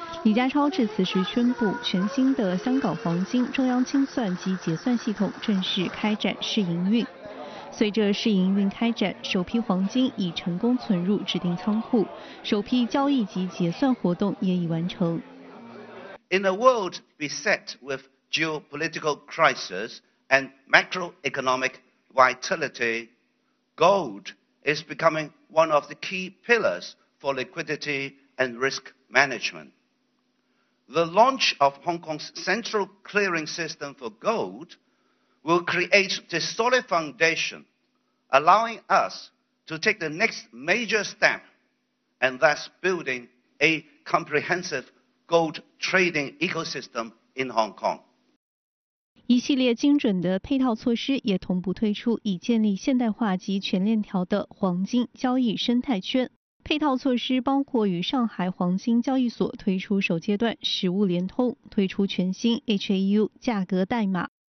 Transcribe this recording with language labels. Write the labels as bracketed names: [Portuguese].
[Chinese] 李家超致辞时宣布，全新的香港黄金中央清算及结算系统正式开展试营运。随着试营运开展，首批黄金已成功存入指定仓库，首批交易及结算活动也已完成。 [English] In a world beset with geopolitical crisis and macroeconomic volatility, gold is becoming one of the key pillars for liquidity and risk management. The launch of Hong Kong's central clearing system for gold will create the solid foundation, allowing us to take the next major step and thus building a comprehensive gold trading ecosystem in Hong Kong. [Chinese] 一系列精准的配套措施也同步推出，以建立现代化及全链条的黄金交易生态圈。配套措施包括与上海黄金交易所推出首阶段实物联通，推出全新 HAU 价格代码。